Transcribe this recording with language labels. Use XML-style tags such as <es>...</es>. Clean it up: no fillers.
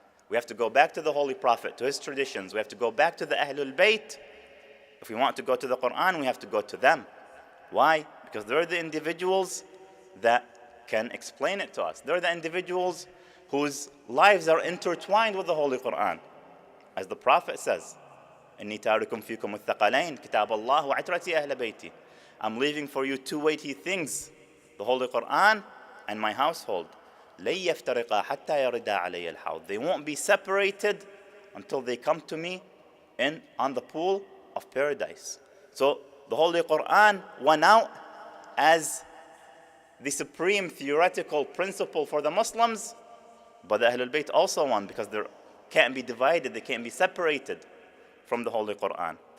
<en>We have to go back to the Holy Prophet, to his traditions. We have to go back to the Ahlul Bayt. If we want to go to the Quran, we have to go to them. Why? Because they're the individuals that can explain it to us. They're the individuals whose lives are intertwined with the Holy Quran. As the Prophet says,</en> <ar>إِنِّي تَارِكُمْ فِيكُمُ الثَّقَلَيْنِ كِتَابَ اللَّهِ وَعِتْرَةِ أَهْلَ بَيْتِي.</ar> <en>I'm leaving for you two weighty things, the Holy Quran and my household.</en> <ar>لَن يَفْتَرِقَا حَتَّى يَرِدَا عَلَيَّ الْحَوْضِ.</ar> <en>They won't be separated until they come to me on the pool of paradise. So the Holy Quran won out as the supreme theoretical principle for the Muslims, but the Ahlul Bayt also won because they can't be divided, they can't be separated from the Holy Quran.</en>